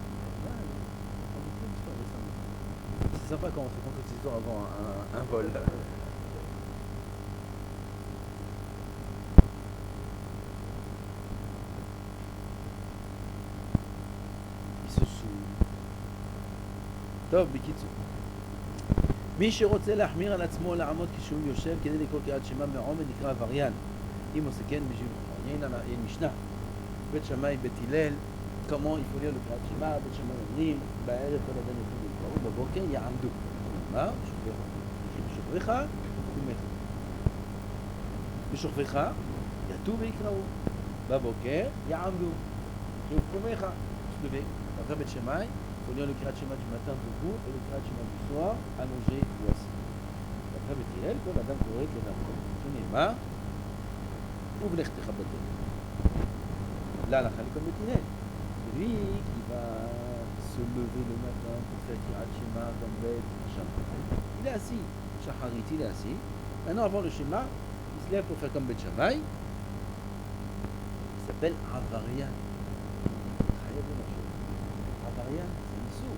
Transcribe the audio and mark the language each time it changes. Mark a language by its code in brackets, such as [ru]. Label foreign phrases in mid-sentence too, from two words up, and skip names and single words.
[fr] C'est sympa quand on se raconte cette histoire avant un vol. Il se saoule. [he] טוב, בקיצור. מי שרוצה להחמיר על עצמו לעמוד כשהוא יושב כדי לקרוא קריאת שמע מעומד נקרא עבריין. אם עושה כן בשביל [fr] il y a une [he] משנה. בית שמאי בית הלל, [fr] comment il faut lire le [he] קריאת שמע, בית שמאי אומרים, בערב כל אדם יתחיל לקרוא, בבוקר יעמדו. מה? בשוכבך וקומך. בשוכבך יתו ויקראו. בבוקר יעמדו. וקומך. [fr] se lever. Après בית שמאי, il faut lire le [he] קריאת שמע [fr] du matin debout et le [he] קריאת שמע [fr] du soir allongé ou assis. [he] Après בית הלל, כל אדם קורא כדרכו. שנאמר, ובלכתך בדרך. להלכה comme בית הלל. [fr] Celui qui va se lever le matin pour faire [he] קריאת שמע [fr] comme bête, machin. Il est assis. Shacharit, il est assis. Maintenant, avant le Shema, il se lève pour faire comme Beth Shammai. Il s'appelle Avarian. Avarian, c'est un saut.